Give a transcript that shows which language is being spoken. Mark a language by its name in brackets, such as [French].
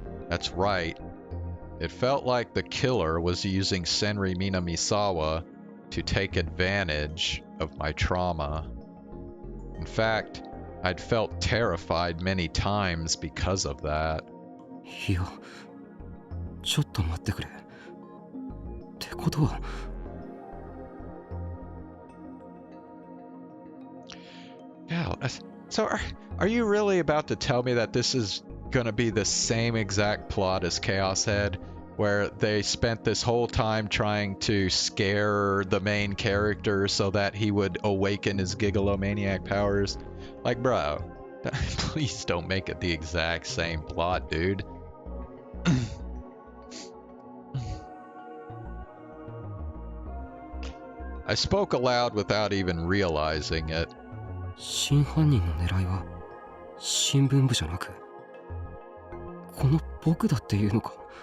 [English] That's right. It felt like the killer was using Senri Minamisawa to take advantage of my trauma. In fact, I'd felt terrified many times because of that. [Japanese] いや、ちょっと待ってくれ。ってことは。 [English] Yeah, so are you really about to tell me that this is gonna be the same exact plot as Chaos Head, where they spent this whole time trying to scare the main character so that he would awaken his gigalomaniac powers? Like, bro, please don't make it the exact same plot, dude. I spoke aloud without even realizing it. [Japanese] 真犯人の狙いは新聞部じゃなくこの僕だっていうのか。